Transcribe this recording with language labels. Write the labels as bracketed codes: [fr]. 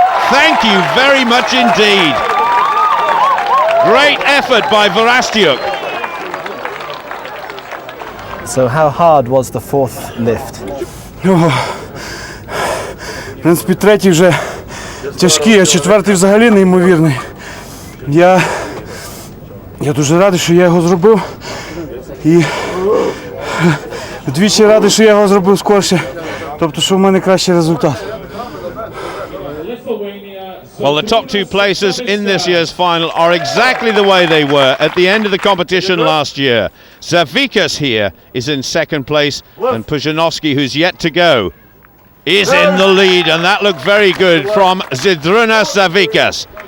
[en] Thank you very much indeed. Great effort by Varastyuk. So how hard was the fourth lift? [uk] В принципі, третій вже тяжкий, а четвертий взагалі неймовірний. Я дуже радий, що я його зробив. І вдвічі радий, що я його зробив скорше. Тобто, що в мене кращий результат. [en] Well, the top two places in this year's final are exactly the way they were at the end of the competition last year. Zavikas here is in second place, and Pujanovsky, who's yet to go, is in the lead, and that looked very good from Zydrunas Zavikas.